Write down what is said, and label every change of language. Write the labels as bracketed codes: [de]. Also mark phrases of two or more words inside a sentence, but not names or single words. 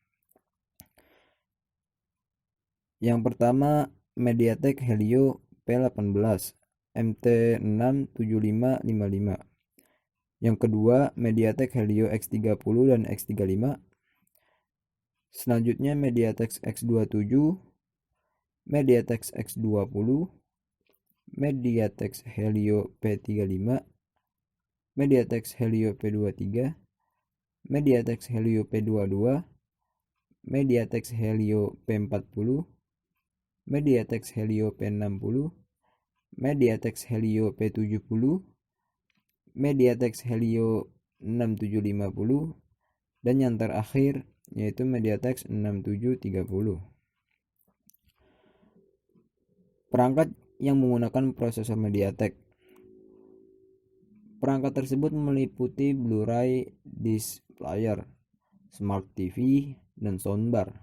[id] Yang pertama, MediaTek Helio P18 MT67555. Yang kedua, MediaTek Helio X30 dan X35. Selanjutnya MediaTek X27, MediaTek X20, MediaTek Helio P35, MediaTek Helio P23, MediaTek Helio P22, MediaTek Helio P40, MediaTek Helio P60, MediaTek Helio P70, MediaTek Helio 6750, dan yang terakhir yaitu MediaTek 6730. Perangkat yang menggunakan prosesor MediaTek. Perangkat tersebut meliputi [en] Blu-ray disc player, Smart TV, [id] dan soundbar.